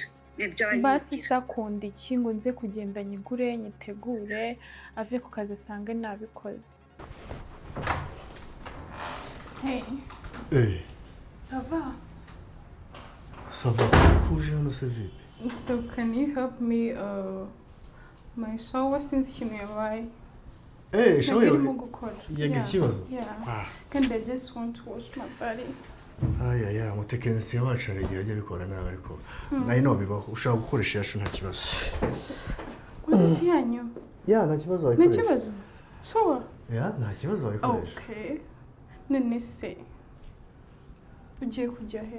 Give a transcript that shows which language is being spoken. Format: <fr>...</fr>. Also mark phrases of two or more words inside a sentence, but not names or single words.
<rw>basi sakunda iki ngo nze kugenda nyigure nyitegure ave ku kazi asange nabikoze hey</rw> <fr>ça va</fr> <rw>kuje hano se vipi</rw> <en>so can you help me my shower since</en> <rw>ikintu yabaye</rw> <en>shower</en> <rw>irimo gukora yagize ikibazo</rw> <en>and I just want to wash my body</en> <rw>umutekinisiye wacu hari igihe ajya abikora nabi ariko nayo bibaho ushobora gukoresha yacu nta kibazo ukoresha yanyu nta kibazo wayikoresha nta kibazo shower nta kibazo wayikoresha okay none se ugiye kujya he</rw>